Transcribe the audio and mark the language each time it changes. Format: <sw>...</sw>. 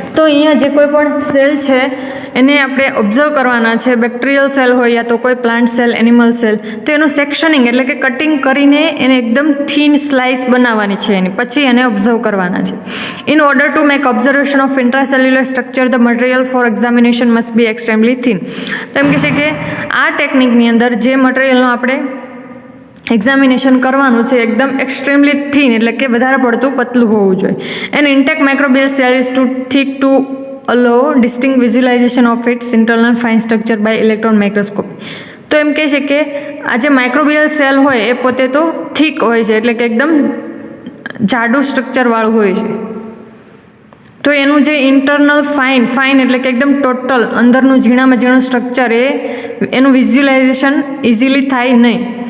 <gu>તો અહીંયા જે કોઈ પણ સેલ છે એને આપણે ઓબ્ઝર્વ કરવાના છે, બેક્ટેરિયલ સેલ હોય યા તો કોઈ પ્લાન્ટ સેલ, એનિમલ સેલ, તો એનું સેક્શનિંગ એટલે કે કટિંગ કરીને એને એકદમ થિન સ્લાઇસ બનાવવાની છે એની, પછી એને ઓબ્ઝર્વ કરવાના છે.</gu> <en>In order to make observation of intracellular structure the material for examination must be extremely thin.</en> <gu>તો એમ કહે છે કે આ ટેકનિકની અંદર જે મટીરિયલનો આપણે એક્ઝામિનેશન કરવાનું છે એકદમ એક્સ્ટ્રીમલી થિન એટલે કે વધારે પડતું પતલું હોવું જોઈએ.</gu> <en>An intact microbial cell is too thick to allow distinct visualization of its internal fine structure by electron microscopy.</en> <gu>તો એમ કહે છે કે આ જે માઇક્રોબિયલ સેલ હોય એ પોતે તો થીક હોય છે એટલે કે એકદમ જાડું સ્ટ્રક્ચરવાળું હોય છે, તો એનું જે ઇન્ટરનલ ફાઇન એટલે કે એકદમ ટોટલ અંદરનું ઝીણામાં ઝીણું સ્ટ્રક્ચર એનું વિઝ્યુલાઇઝેશન ઇઝીલી થાય નહીં.</gu>